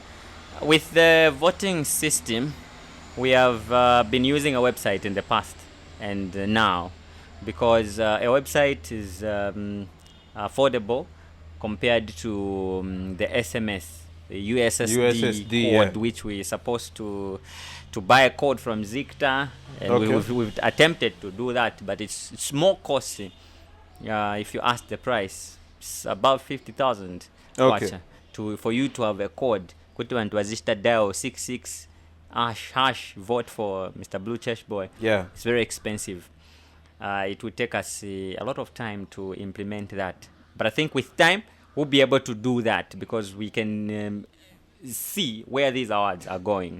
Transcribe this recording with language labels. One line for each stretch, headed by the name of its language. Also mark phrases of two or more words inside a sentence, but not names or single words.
English: With the voting system, we have been using a website in the past and now, because a website is affordable compared to the SMS, the USSD code, which we're supposed to buy a code from Zikta, and Okay. we've attempted to do that, but it's more costly. If you ask the price, it's about 50,000 Okay. for you to have a code.
Tumbuka: Kuti vantu vazishita
English: dial 66 hash vote for Mr. Blue Church Boy. Yeah. It's very expensive. It would take us a lot of time to implement that. But I think with time, we'll be able to do that because we can see where these awards are going.